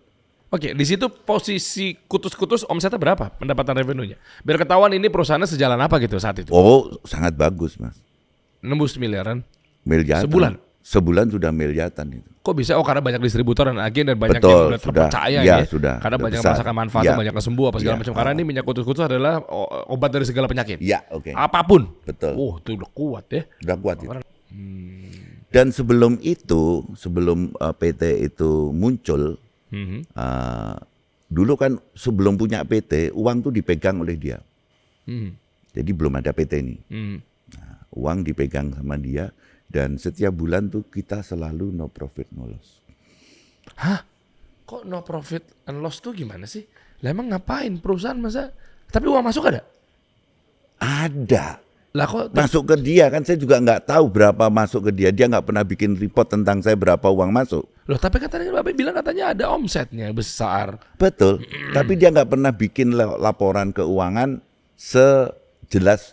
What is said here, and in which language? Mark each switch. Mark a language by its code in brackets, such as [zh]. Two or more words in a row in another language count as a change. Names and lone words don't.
[id] Oke, di situ posisi kutus-kutus omsetnya berapa pendapatan revenue-nya? Biar ketahuan ini perusahaannya sejalan apa gitu saat itu. Oh, sangat bagus, Mas. Nembus miliaran? Miliaran. Sebulan? Sebulan sudah miliaran itu. Kok bisa? Oh, karena banyak distributor dan agen dan banyak Betul, yang udah sudah. terpercaya Ya, ya. sudah. Karena Sudah banyak besar. merasakan manfaatnya, Ya. banyak kesembuh apa segala Ya. macam. Karena ini minyak kutus-kutus adalah obat dari segala penyakit. Ya, oke. Apapun. Betul. Oh, itu udah kuat ya. Udah kuat itu. Dan sebelum itu, sebelum PT itu muncul, dulu kan sebelum punya PT, uang tuh dipegang oleh dia. Jadi belum ada PT ini. Nah, uang dipegang sama dia dan setiap bulan tuh kita selalu [en] no profit no loss. [id] Hah? Kok [en] no profit and loss [id] tuh gimana sih? Lah emang ngapain perusahaan masa? Tapi uang masuk ada? Ada. Lah kok Masuk ke dia kan, saya juga nggak tahu berapa masuk ke dia. Dia nggak pernah bikin report tentang saya berapa uang masuk. Loh, tapi katanya Bapak bilang katanya ada omsetnya besar. Betul, tapi dia nggak pernah bikin laporan keuangan sejelas.